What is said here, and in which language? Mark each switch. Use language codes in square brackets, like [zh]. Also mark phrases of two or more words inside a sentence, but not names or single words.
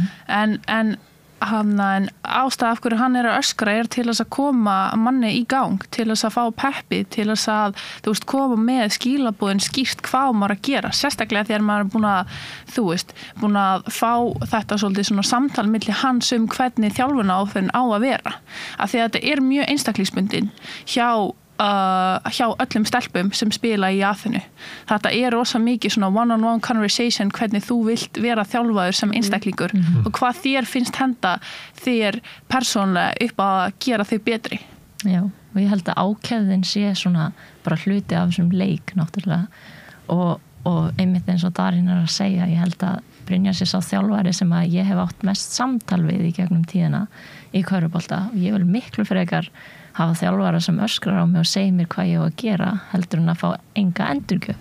[is] Já, en ástæða af hverju hann er að öskra er til þess að koma manni í gang, til þess að fá peppi, til þess að, þú veist, koma með skilabúðin skýrt hvað maður að gera, sérstaklega þegar maður er búin að fá þetta svolítið svona samtal milli hans hvernig þjálfunaráætlun á að vera. Af því að þetta er mjög einstaklingsbundin hjá öllum stelpum sem spila í Aþenu. Þetta er rosa mikið svona [en] one-on-one conversation [is] hvernig þú vilt vera þjálfaður sem einstaklingur og hvað þér finnst henda þér persónlega upp að gera þau betri. Já, og ég held að ákefðin sé svona bara hluti af þessum leik náttúrulega og einmitt eins og Darín er að segja, ég held að Brynjar sé sá þjálfari sem að ég hef átt mest samtal við í gegnum tíðina í körfubolta og ég vil miklu frekar hafa þjálfara sem öskrar á mig og segir mér hvað ég á að gera heldur en að fá enga endurgjöf.